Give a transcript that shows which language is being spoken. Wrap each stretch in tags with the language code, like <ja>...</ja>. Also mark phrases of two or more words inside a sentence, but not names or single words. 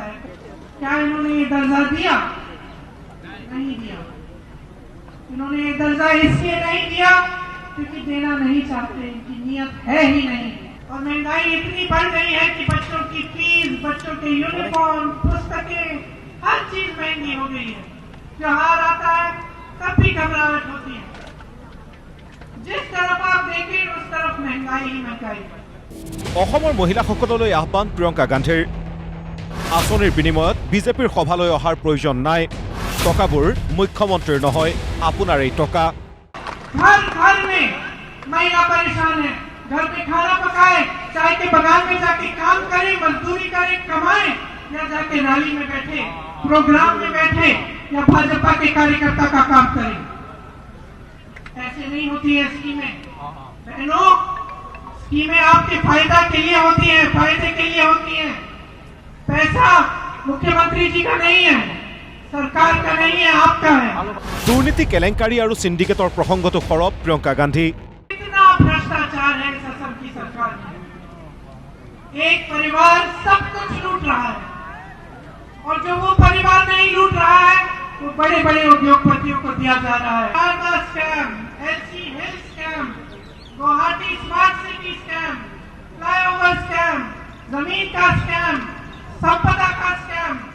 <hi>है क्या इन्होंने ये दर्जा दिया नहीं दिया इन्होंने ये दर्जा इसलिए नहीं दिया क्योंकि देना नहीं चाहते इनकी नियत है ही नहीं और महंगाई इतनी बढ़ गई है कि बच्चों की फीस बच्चों के यूनिफॉर्म पुस्तकें हर चीज महंगी हो गई है त्योहार आता है तब भी घबराहट होती है जिस तरफ आप देखें उस तरफ महंगाई ही महंगाई</hi> <as>অসমৰ মহিলাসকললৈ আহ্বান প্ৰিয়ংকা গান্ধীৰ আঁচনিৰ বিনিময়ত বিজেপিৰ সভালৈ অহাৰ প্ৰয়োজন নাই টকাবোৰ মুখ্যমন্ত্ৰীৰ নহয় আপোনাৰ এই টকা</as> <hi>हर घर में महिला परेशान है घर पे खाना पकाए चाय के बगान में जाके काम करे मजदूरी करे कमाए या जाके रैली में बैठे प्रोग्राम में बैठे या भाजपा के कार्यकर्ता का काम करे ऐसे नहीं होती है स्कीमें बहनों स्कीमें आपके फायदा के लिए होती है फायदे के लिए होती है पैसा मुख्यमंत्री जी का नहीं है सरकार का नहीं है आपका है</hi> <as>দুৰ্নীতি কেলেংকাৰী আৰু সিন্ডিকেটৰ প্ৰসংগটো সৰব প্ৰিয়ংকা গান্ধী</as> <hi>कितना भ्रष्टाचार है इस असम की सरकार में एक परिवार सब कुछ लूट रहा है और जो वो परिवार नहीं लूट रहा है वो बड़े बड़े उद्योगपतियों को दिया जा रहा है</hi> <en>scam LC Hill scam</en> <hi>गुवाहाटी</hi> <en>smart city scam flyover scam</en> <hi>जमीन का स्कैम संपदा का स्कैम</hi>